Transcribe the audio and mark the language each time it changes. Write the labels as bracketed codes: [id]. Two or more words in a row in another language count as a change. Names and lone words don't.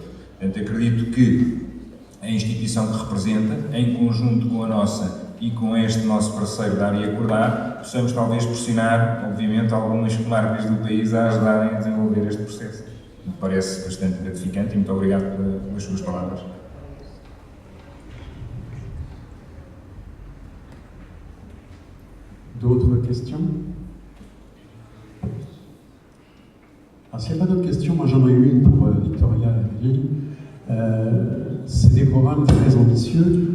[pt] Portanto, acredito que a instituição que representa, em conjunto com a nossa e com este nosso parceiro Dar e Acordar, possamos talvez pressionar, obviamente, algumas comarcas do país a ajudarem a desenvolver este processo. Me parece bastante gratificante e muito obrigado pelas suas palavras. [fr] D'autres questions? Alors, s'il n'y a pas d'autres questions, moi j'en ai une pour Viktória et Regine. C'est des programmes très ambitieux.